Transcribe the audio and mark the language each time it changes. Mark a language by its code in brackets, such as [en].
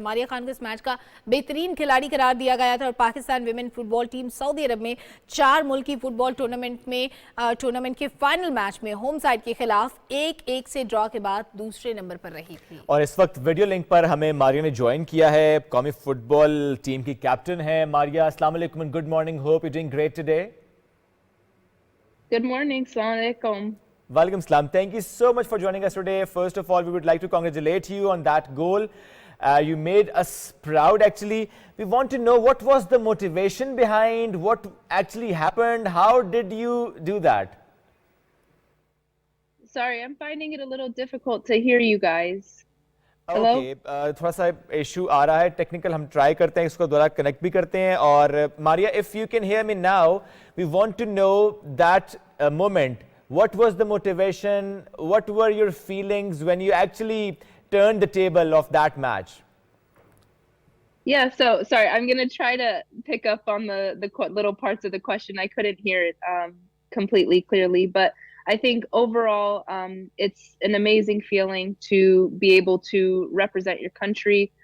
[hi] मारिया खान को इस मैच का बेहतरीन खिलाड़ी करार दिया गया था, और Pakistan women football team Saudi अरब में 4 मुल्की फुटबॉल टूर्नामेंट के फाइनल मैच में होम साइड के खिलाफ 1-1 से ड्रॉ के बाद दूसरे नंबर पर रही थी। और इस वक्त वीडियो लिंक पर हमें मारिया ने ज्वाइन किया है, कौमी फुटबॉल टीम की कैप्टन है मारिया। [en] अस्सलाम वालेकुम and good morning, hope you doing great today. Good morning, अस्सलाम वालेकुम। Walaikum salam. Thank you so much for joining us today. First of all, we would like to congratulate you on that goal. You made us proud actually. We want to know what was the motivation behind, what actually happened, how did you do that? Sorry, I'm finding it a little difficult to hear you guys. Hello? [hi] Okay, थोड़ा सा issue आ रहा है technical, हम try करते हैं इसको दोबारा connect भी करते हैं। और [en] Maria, if you can hear me now, we want to know that moment. What was the motivation? What were your feelings when you actually turned the table of that match? Yeah, so sorry, I'm going to try to pick up on the little parts of the question. I couldn't hear it completely clearly, but I think overall it's an amazing feeling to be able to represent your country.